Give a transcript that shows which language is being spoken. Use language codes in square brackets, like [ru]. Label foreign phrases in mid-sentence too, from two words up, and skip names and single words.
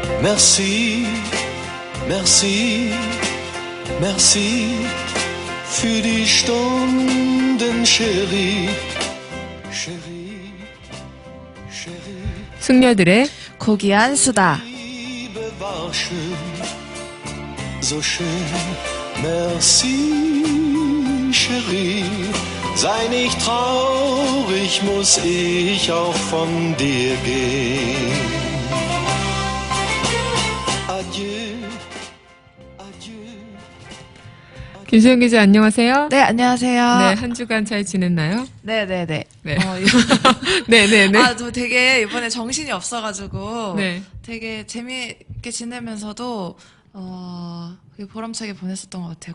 [fr] Merci, merci, merci [de] für die Stunden, [fr] Chérie, Chérie, Chérie. [ko] 숙녀들의 고귀한 수다. [de] Liebe war schön, so schön. [fr] Merci, Chérie. [de] Sei nicht traurig, muss ich auch von dir gehen. [fr] Adieu, adieu. [ko] 김소영 기자 안녕하세요. 네, 안녕하세요. 네, 한 주간 잘 지냈나요? 네네네. 네. 네네네. 아, 저 되게 이번에 정신이 없어가지고 네. 되게 재미있게 지내면서도 되게 보람차게 보냈었던 것 같아요.